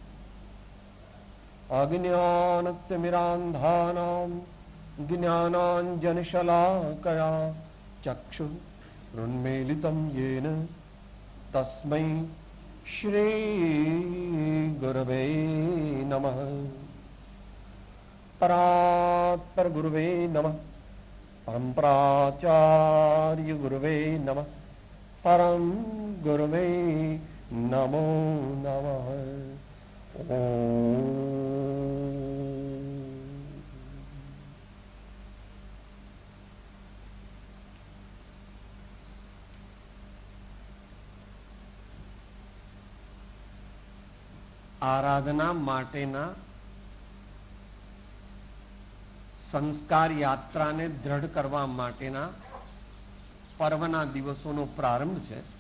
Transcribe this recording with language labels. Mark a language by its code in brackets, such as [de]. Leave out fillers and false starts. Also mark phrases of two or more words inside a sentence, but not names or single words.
[sa] अज्ञानतिमिरान्धानां ज्ञानाञ्जनशलाकया चक्षुरुन्मीलितं येन तस्मै श्री गुरवे नमः। परात्पर गुरुवे नमः, परम्पराचार्य गुरुवे नमः, परम गुरुवे नमो नमः। ओम। [gu] આરાધના માટેના સંસ્કાર યાત્રાને દ્રઢ કરવા માટેના પર્વના દિવસોનો પ્રારંભ છે.